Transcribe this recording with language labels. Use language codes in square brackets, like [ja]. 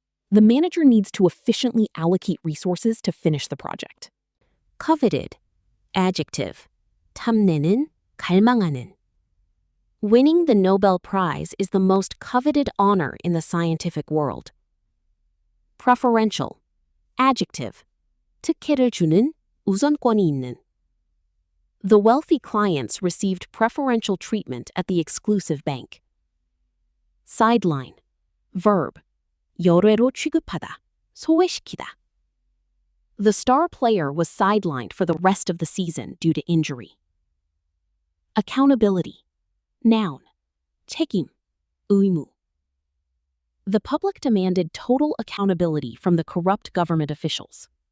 [en] The manager needs to efficiently allocate resources to finish the project. Coveted. Adjective. [ko] 탐내는, 갈망하는. [en] Winning the Nobel Prize is the most coveted honor in the scientific world. Preferential. Adjective. [ko] 특혜를 주는, 우선권이 있는. [en] The wealthy clients received preferential treatment at the exclusive bank. Sideline. Verb. [ko] 열외로 취급하다, 소외시키다. [en] The star player was sidelined for the rest of the season due to injury. Accountability. Noun. [ko] 책임, 의무. [en] The public demanded total accountability from the corrupt government officials.